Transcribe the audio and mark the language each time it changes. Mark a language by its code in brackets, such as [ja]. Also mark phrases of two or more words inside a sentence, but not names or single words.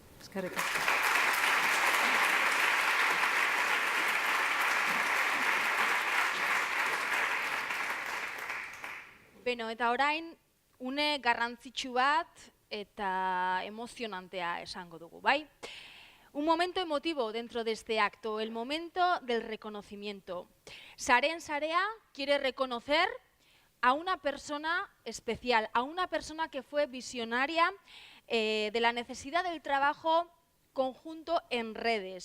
[eu] Eskerrik asko. Beno, eta orain, une garrantzitsu bat eta emozionantea esango dugu, bai? [es] Un momento emotivo dentro de este acto, el momento del reconocimiento. Sareen Sarea quiere reconocer a una persona especial, a una persona que fue visionaria de la necesidad del trabajo conjunto en redes.